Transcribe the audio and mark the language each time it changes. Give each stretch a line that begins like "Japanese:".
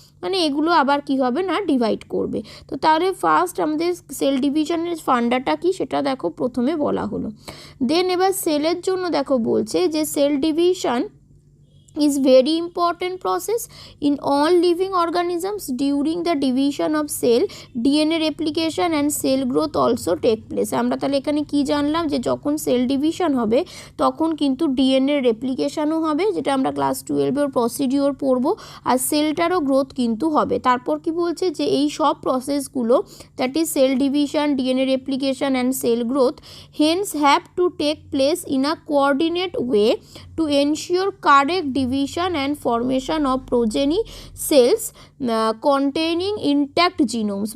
Bangla: মানে এগুলো আবার কি হবে না ডিভাইড করবে। তো তাহলে ফার্স্ট আমাদের সেল ডিভিশনের ফান্ডাটা কি সেটা দেখো প্রথমে বলা হলো। দেন এবার সেলের জন্য দেখো বলছে যে cell division
English: is very important process in all living organisms. During the division of cell, DNA replication and cell growth also take place.
Bangla: আমরা তাহলে এখানে কি জানলাম যে যখন সেল ডিভিশন হবে তখন কিন্তু ডিএনএ রেপ্লিকেশনও হবে, যেটা আমরা ক্লাস 12-এর প্রসিডিওর পড়ব, আর সেলটারও গ্রোথ কিন্তু হবে। তারপর কি বলছে যে এই সব প্রসেসগুলো
English: That is cell division, DNA replication and cell growth hence have to take place in a coordinate way to ensure correct division and formation of progeny cells containing intact genomes।